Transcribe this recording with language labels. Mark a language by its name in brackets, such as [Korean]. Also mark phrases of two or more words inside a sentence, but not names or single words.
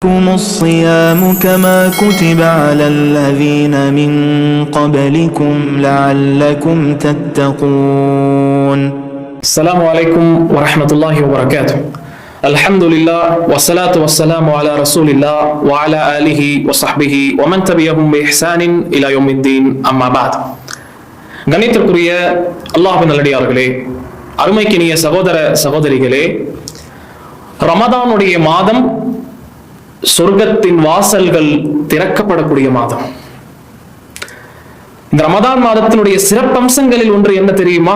[Arabic] الصيام كما كتب على الذين من قبلكم لعلكم تتقون. السلام عليكم ورحمة الله وبركاته. الحمد لله والصلاة والسلام على رسول الله وعلى آله وصحبه ومن تبعهم بإحسان إلى يوم الدين. أما بعد. [Tamil] கணித்திற்குரிய அல்லாஹ்வின் நல்லடியார்களே, அருமைக்கினிய சகோதர சகோதரிகளே, ரமதானுடைய மாதம் சொர்க்கத்தின் வாசல்கள் திறக்கப்படக்கூடிய மாதம். இந்த ரமதான் மாதத்தினுடைய சிறப்பம்சங்களில் ஒன்று என்ன தெரியுமா?